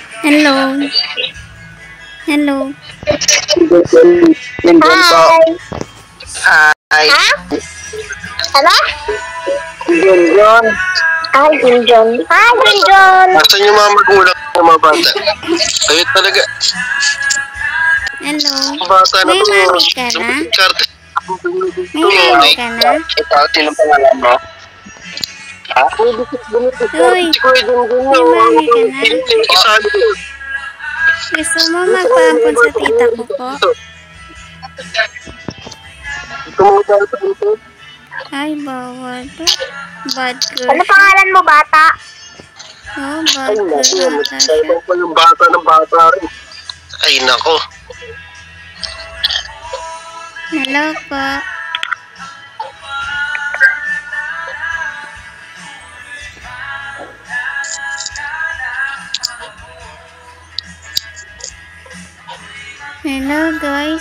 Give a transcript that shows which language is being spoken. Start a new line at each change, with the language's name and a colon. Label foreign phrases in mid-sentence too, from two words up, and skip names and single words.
English: Hello. Hello. Hi. Hi.
Filipino: Ha? Ano? Junjun.
English: Hi, Junjun. Hi,
Filipino: Junjun. Nasaan yung mga magulang ng mga bata? Ayun talaga. Hello. Bata na May to. mami ka na? Karte. May mami ka na? Ito, sinong pangalan mo? Ha? Uy, may mami ka na? Gusto mo magpaampon sa tita ko po? Ay, bawal to.
English: Bad girl.
Filipino: Ano pangalan mo, bata? Oh,
English: bad girl
Filipino: ata siya. Yung bata ng bata rin. Ay, nako. Hello po.
English: Hello guys.